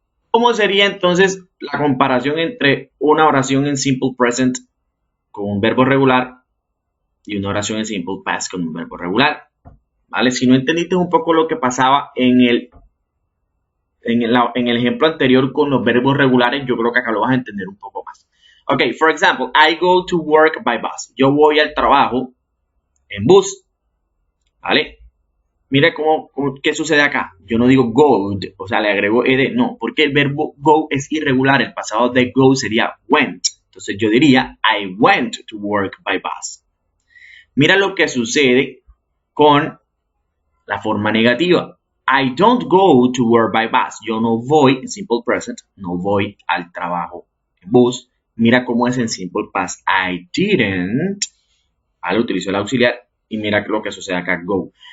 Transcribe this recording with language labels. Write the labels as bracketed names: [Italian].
[Spanish] ¿Cómo sería entonces la comparación entre una oración en simple present con un verbo regular y una oración en simple past con un verbo regular? ¿Vale? Si no entendiste un poco lo que pasaba en el ejemplo anterior con los verbos regulares, yo creo que acá lo vas a entender un poco más. [English] Ok, for example, I go to work by bus. [Spanish] Yo voy al trabajo en bus. ¿Vale? Mira qué sucede acá. Yo no digo go, o sea, le agrego ed. No, porque el verbo go es irregular. El pasado de go sería went. Entonces yo diría, I went to work by bus. Mira lo que sucede con la forma negativa. I don't go to work by bus. Yo no voy, en simple present, no voy al trabajo en bus. Mira cómo es en simple past. I didn't. Vale, utilizo el auxiliar y mira lo que sucede acá, go.